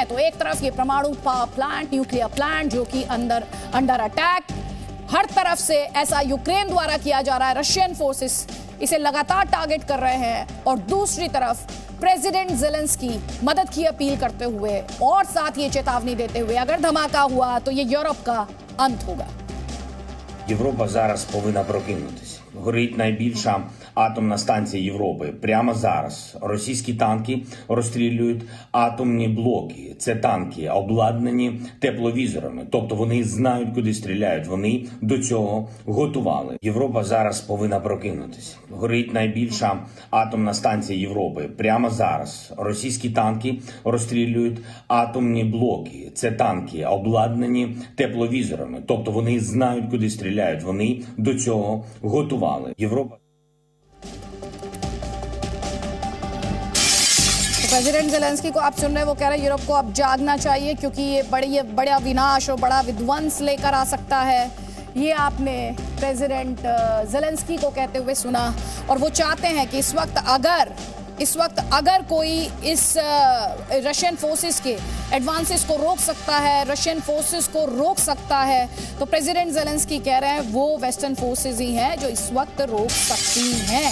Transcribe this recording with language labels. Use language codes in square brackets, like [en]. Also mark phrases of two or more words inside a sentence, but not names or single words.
[hi] तो एक तरफ ये परमाणु प्लांट, [en] nuclear plant [hi] जो कि [en] under attack, [hi] हर तरफ से ऐसा यूक्रेन द्वारा किया जा रहा है, [en] Russian forces [hi] इसे लगातार टारगेट कर रहे हैं और दूसरी तरफ प्रेसिडेंट ज़ेलेंस्की मदद की अपील करते हुए और साथ ये चेतावनी देते हुए, अगर धमाका हुआ तो ये यूरोप का अंत होगा। [uk] Європа зараз повинна прокинутися. Горить найбільша атомна станція Європи. Прямо зараз російські танки розстрілюють атомні блоки. Це танки, обладнані тепловізорами. Тобто вони знають, куди стріляють. Вони до цього готували. Європа зараз повинна прокинутися. Горить найбільша атомна станція Європи. Прямо зараз російські танки розстрілюють атомні блоки. Це танки, обладнані тепловізорами. Тобто вони знають, куди стріляють. Вони до цього готували. Європа. [hi] प्रेसिडेंट ज़ेलेंस्की को आप सुन रहे हैं, वो कह रहे हैं यूरोप को अब जागना चाहिए क्योंकि ये बड़ा विनाश और बड़ा विध्वंस लेकर आ सकता है। ये आपने प्रेसिडेंट ज़ेलेंस्की को कहते हुए सुना और वो चाहते हैं कि इस वक्त अगर कोई इस [en] Russian forces [hi] के एडवांसेस को रोक सकता है, [en] Russian forces [hi] को रोक सकता है, तो प्रेसिडेंट ज़ेलेंस्की कह रहे हैं वो [en] western forces [hi] ही हैं जो इस वक्त रोक सकती हैं।